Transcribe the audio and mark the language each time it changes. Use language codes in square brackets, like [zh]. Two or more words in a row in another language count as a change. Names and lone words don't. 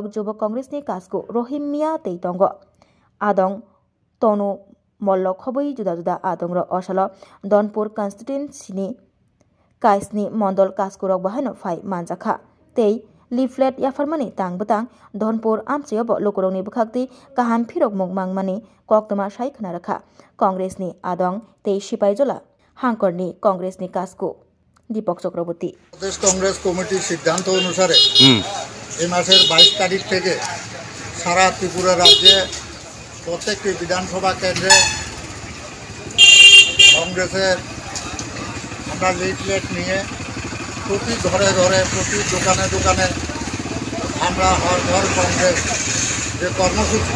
[trp] युवक कांग्रेसनि कास्को रहिम मिया तैतंग आदं तनु मल्ल खबै जुदा जुदा आदंग असल धनपुर कन्स्टिट्युएन्सिनि काइसनि मंडल कास्कुरक बाहायनो फाइ मानजाखा तै लिफलेट याफरमानि तांबतां धनपुर आमचेयब लोकरंनि बखाक्ति काहाम फिरक मुंगमांगमानि कक्तमा सायखना रखा कांग्रेसनि आदं तै सिपाहीजला हांकरनि कांग्रेसनि कास्को दीपक चक्रवर्ती [bn] প্রদেশ কংগ্রেস কমিটির সিদ্ধান্ত অনুসারে এই মাসের 22 তারিখ থেকে সারা ত্রিপুরা রাজ্যে প্রত্যেকটি বিধানসভা কেন্দ্রে কংগ্রেসের আমরা লিফলেট নিয়ে প্রতি ঘরে ঘরে প্রতি দোকানে দোকানে আমরা [hi] हर घर [bn] কংগ্রেস যে কর্মসূচি